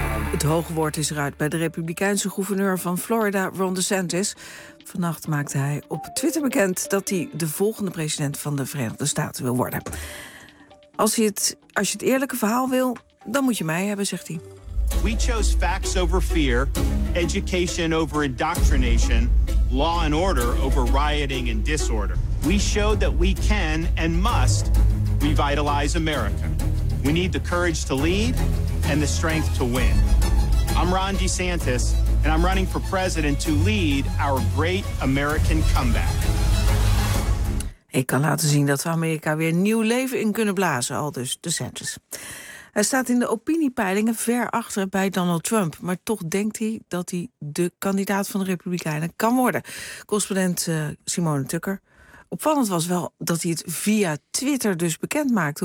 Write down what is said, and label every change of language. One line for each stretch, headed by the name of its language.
Dutch: Het hoge woord is eruit bij de Republikeinse gouverneur van Florida, Ron DeSantis. Vannacht maakte hij op Twitter bekend dat hij de volgende president van de Verenigde Staten wil worden. Als je het eerlijke verhaal wil, dan moet je mij hebben, zegt hij.
English: We chose facts over fear, education over indoctrination, law and order over rioting and disorder. We showed that we can and must revitalize America. We need the courage to lead and the strength to win. I'm Ron DeSantis, and I'm running for president to lead our great American comeback.
Dutch: Ik kan laten zien dat we Amerika weer nieuw leven in kunnen blazen, aldus DeSantis. Hij staat in de opiniepeilingen ver achter bij Donald Trump, maar toch denkt hij dat hij de kandidaat van de Republikeinen kan worden. Correspondent Simone Tucker. Opvallend was wel dat hij het via Twitter dus bekend maakte.